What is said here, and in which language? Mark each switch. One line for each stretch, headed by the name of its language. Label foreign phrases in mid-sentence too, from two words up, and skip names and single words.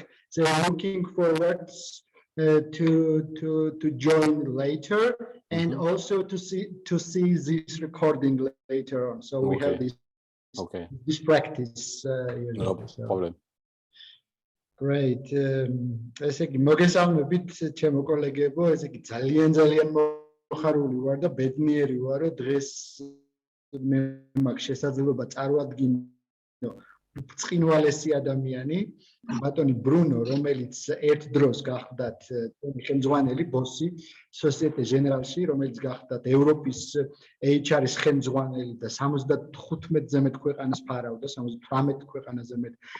English: So I'm looking forward to join later and also to see this recording later on. So we have this practice. No problem. Great.
Georgian: ესე იგი მოგესალმებით ჩემო კოლეგებო, ესე იგი ძალიან მოხარული ვარ და ბედნიერი ვარ, რომ დღეს მე მაქვს შესაძლებლობა წარვადგინო ბრწყინვალესი ადამიანი, ბატონი ბრუნო, რომელიც ერთ დროს გახდათ ხელმძღვანელი ბოსი Société Générale-ში, რომელიც გახდათ ევროპის HR-ის ხელმძღვანელი და 75-ზე მეტ ქვეყანას ფარავდა, 78 ქვეყანაზე მეტ